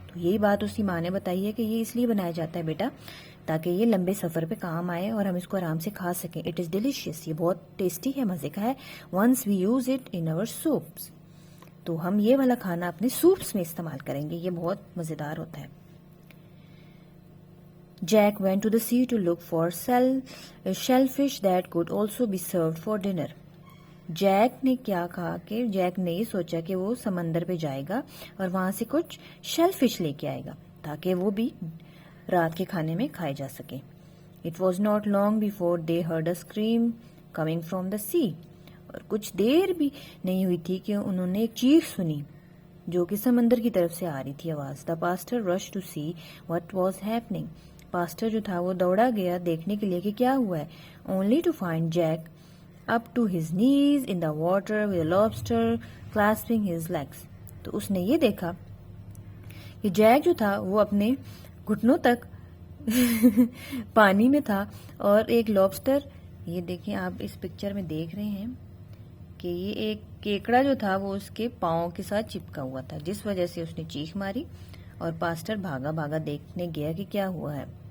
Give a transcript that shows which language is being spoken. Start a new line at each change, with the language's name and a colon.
Urdu: تو یہی بات اس کی ماں نے بتائی ہے کہ یہ اس لیے بنایا جاتا ہے بیٹا تاکہ یہ لمبے سفر پہ کام آئے اور ہم اس کو آرام سے کھا سکیں.
English: it is delicious,
Urdu: یہ بہت ٹیسٹی ہے، مزے کا ہے.
English: once we use it in our soups,
Urdu: تو ہم یہ والا کھانا اپنے سوپس میں استعمال کریں گے، یہ بہت مزیدار ہوتا ہے.
English: Jack went to the sea to look for shellfish that could also be served for dinner.
Urdu: Jack نے کیا کہا کہ جیک نے یہ سوچا کہ وہ سمندر پہ جائے گا اور وہاں سے کچھ شیل فش لے کے آئے گا تاکہ وہ بھی رات کے کھانے میں کھائے جا سکیں.
English: It was not long before they heard a scream coming from the sea.
Urdu: اور کچھ دیر بھی نہیں ہوئی تھی کہ انہوں نے ایک چیخ سنی جو کہ سمندر کی طرف سے آ رہی تھی آواز.
English: The pastor rushed to see what was happening.
Urdu: Pastor جو تھا وہ دوڑا گیا دیکھنے کے لیے کہ کیا ہوا ہے.
English: Only to find Jack up to his knees in the water with a lobster clasping his legs.
Urdu: تو اس نے یہ دیکھا کہ جیک جو تھا وہ اپنے گھٹنوں تک پانی میں تھا اور ایک لابسٹر، یہ دیکھیں آپ اس پکچر میں دیکھ رہے ہیں کہ یہ ایک کیکڑا جو تھا وہ اس کے پاؤں کے ساتھ چپکا ہوا تھا، جس وجہ سے اس نے چیخ ماری اور پاسٹر بھاگا بھاگا دیکھنے گیا کہ کیا ہوا ہے.